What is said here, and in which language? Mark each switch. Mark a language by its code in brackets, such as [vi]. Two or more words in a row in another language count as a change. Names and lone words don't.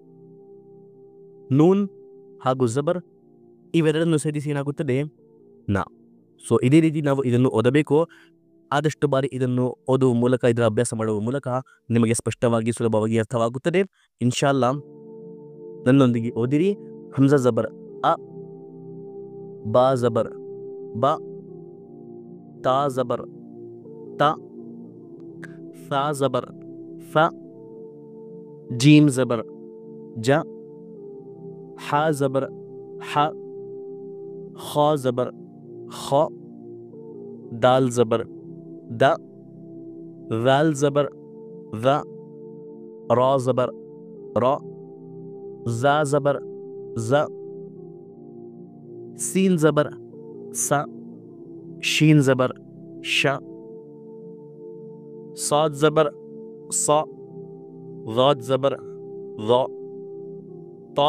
[kn] ನೂನ್ ಹಾಗೂ ಜಬರ್, ಇವೆರಡನ್ನು ಸೇರಿಸಿ ಏನಾಗುತ್ತದೆ? ನಾ. ಸೊ ಇದೇ ರೀತಿ ನಾವು ಇದನ್ನು ಓದಬೇಕು. ಆದಷ್ಟು ಬಾರಿ ಇದನ್ನು ಓದುವ ಮೂಲಕ, ಇದರ ಅಭ್ಯಾಸ ಮಾಡುವ ಮೂಲಕ ನಿಮಗೆ ಸ್ಪಷ್ಟವಾಗಿ ಸುಲಭವಾಗಿ ಅರ್ಥವಾಗುತ್ತದೆ. ಇನ್ಶಾಲ್ಲಾ ನನ್ನೊಂದಿಗೆ ಓದಿರಿ. [ur] ہمزہ زبر اَ, با زبر با، تا زبر تا، فا زبر فا، جیم زبر جَ، حا زبر حَ، خا زبر خَ, دال زبر دَ، ذال زبر ذَ، را زبر را، زا زبر زَ, سین زبر سَ، شین زبر شَ، صاد زبر صا، ضاد زبر ضا، طا